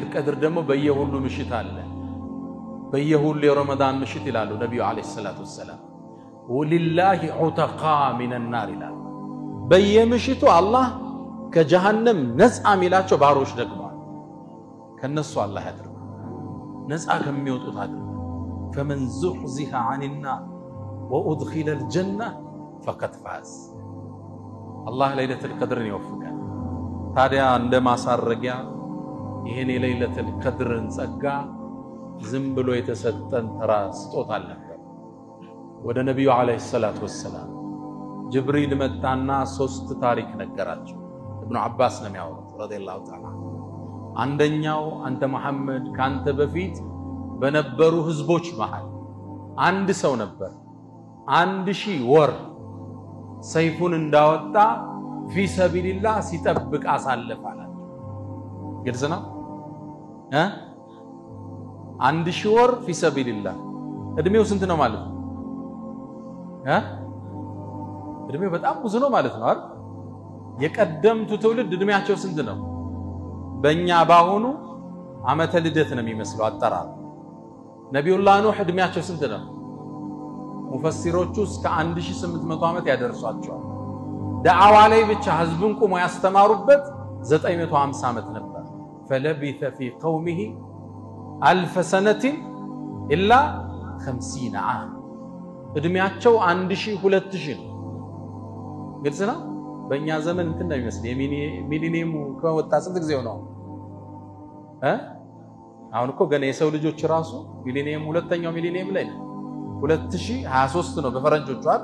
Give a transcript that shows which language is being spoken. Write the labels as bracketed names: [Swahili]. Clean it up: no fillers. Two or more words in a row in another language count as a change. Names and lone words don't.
[Amharic] ቀድር ደግሞ በየሁሉ ምሽት አለ በየሁሉ የረመዳን ምሽት ይላሉ ነብዩ [Arabic] عليه الصلاة والسلام ولله عتقاء من النار [Amharic] ይላሉ በየምሽቱ አላህ ከጀሃነም ነፃ ሚላቸው ባሮች ደግመዋል ከነሱ አላህ ያድርግ ነፃ ከሚወጡት አድርግ [Arabic] فمن زحزح عن النار وادخل الجنه فقد فاز الله ليله القدر يوفقنا [Amharic] ታዲያ እንደማሳረጊያ ይሄን የለይለቱል ቀድርን ጸጋ ዝም ብሎ የተሰጠን ተራ ስጦታ አልነበር ወደ ነብዩ [Arabic] عليه الصلاة والسلام [Amharic] ጅብሪል መጣና 3 ታሪክ ነገራቸው ኢብኑ አባስ ነው የሚያወሩት [Arabic] رضي الله تعالى [Amharic] አንደኛው አንተ መሐመድ ካንተ በፊት በነበሩ ህዝቦች መሃል አንድ ሰው ነበር 1000 ወር ሰይፉን እንዳወጣ [Arabic] في سبيل الله [Amharic] ሲጠብቅ አሳለፋላችሁ ግልጽ ነው 1000 ወር [Arabic] في سبيل الله [Amharic] እድሜው ስንት ነው ማለት ነው እድሜው በጣም ብዙ ነው ማለት ነው አይደል የቀደምቱ ትውልድ እድሜያቸው ስንት ነው በእኛ ባሁኑ ዓመተ ልደት ነው የሚመስለው አጠራር ነብዩላህ ኑህ እድሜያቸው ስንት ነው ሙፈሲሮቹ እስከ 1800 ዓመት ያደርሷቸዋል ዳዓዋ ላይ ብቻ ህዝቡን ቆሞ ያስተማሩበት 950 ዓመት ነበር [Arabic] فلبث في قومه 1000 سنه الا 50 عام [Amharic] እድሜያቸው 1000 2000 ግልጽ ነው በእኛ ዘመን እንትን ነው የሚመስል የሚሊኒየሙ ከወጣ ስንት ጊዜው ነው አሁን እኮ ገና የሰው ልጆች ራሱ ሚሊኒየም ሁለተኛው ሚሊኒየም ላይ 2023 ነው በፈረንጆቹ አይደል